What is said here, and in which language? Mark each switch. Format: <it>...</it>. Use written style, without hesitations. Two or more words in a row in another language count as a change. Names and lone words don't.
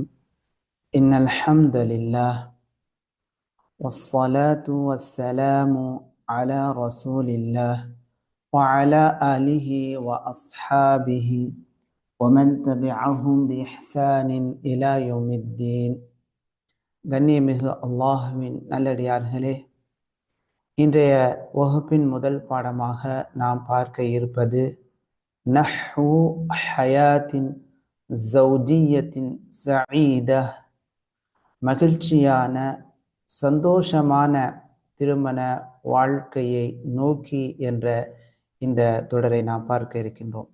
<ar>إن الحمد لله والصلاة والسلام على رسول الله وعلى آله وأصحابه ومن تبعهم بإحسان إلى يوم الدين.</ar> <ta>கண்ணியமிகு அல்லாஹ்வின் நல்லடியார்களே, இன்றைய வகுப்பின் முதல் பாடமாக நாம் பார்க்க இருப்பது</ta> <ar>نحو حياة زوجية سعيدة,</ar> <ta>மகிழ்ச்சியான சந்தோஷமான திருமண வாழ்க்கையை நோக்கி என்ற இந்த தொடரை நாம் பார்க்க இருக்கின்றோம்.</ta>